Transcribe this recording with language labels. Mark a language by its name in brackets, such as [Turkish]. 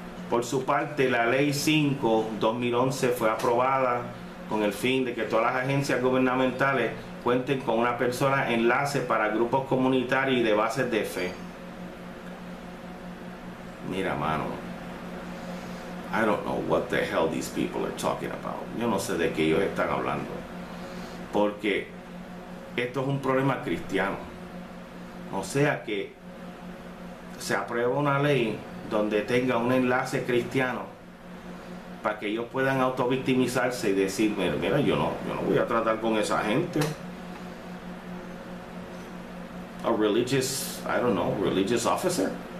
[Spanish] Por su parte, la Ley 5/2011 fue aprobada con el fin de que todas las agencias gubernamentales cuenten con una persona enlace para grupos comunitarios y de bases de fe. Mira, mano, [English] I don't know what the hell these people are talking about. [Spanish] Yo no sé de qué ellos están hablando, porque esto es un problema cristiano. O sea que se aprueba una ley donde tenga un enlace cristiano para que ellos puedan autovictimizarse y decir, mira, yo no voy a tratar con esa gente. [English] A religious, I don't know, religious officer.